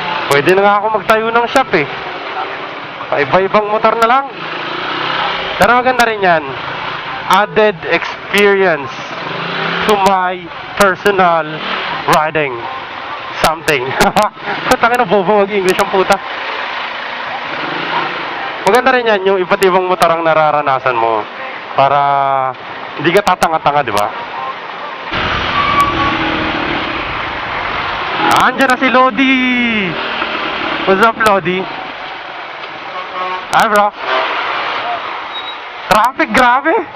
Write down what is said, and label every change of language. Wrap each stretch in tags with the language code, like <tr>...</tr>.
<tl>Pwede na nga ako magtayo ng shop eh. Paiba-ibang motor na lang. Pero maganda rin yan.</tl> <en>Added experience to my personal riding something.</en> <tl>Putangin na bobo mag-English ang puta. Maganda rin yan yung iba't ibang motor ang nararanasan mo. Para hindi ka tatanga-tanga, di ba? Andiyan na si Lodi!</tl> <en>What's up, Lodi? Hi, bro.</en> <tl>Traffic, grabe!</tl>